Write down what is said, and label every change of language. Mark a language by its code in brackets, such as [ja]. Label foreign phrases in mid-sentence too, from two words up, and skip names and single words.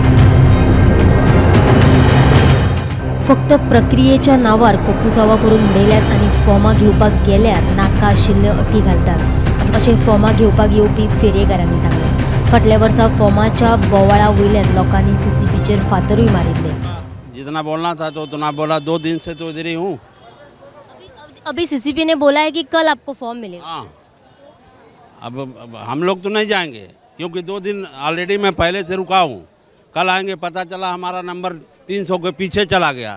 [kok] फक्त प्रक्रियेच्या नांवार कोफुसावा करून उडयल्यात आनी फॉर्मां घेवपाक गेल्यार नाका आशिल्ले अटी घालतात, अशें फॉर्मां घेवपाक येवपी फेरयेकारांनी सांगलें। फाटल्या वर्सा फॉर्माच्या बोवाळा वयल्यान लोकांनी CCPचेर फातरूय मारिल्ले। [hi] जितना बोलना था तो उतना बोला, 2 दिन से तो इधर ही हूँ। अभी CCP ने बोला है कि कल आपको फॉर्म मिलेगा। हाँ, अब हम लोग तो नहीं जाएंगे क्योंकि 2 दिन ऑलरेडी मैं पहले से रुका हूँ। कल आएंगे, पता चला हमारा नंबर 300 के पीछे चला गया।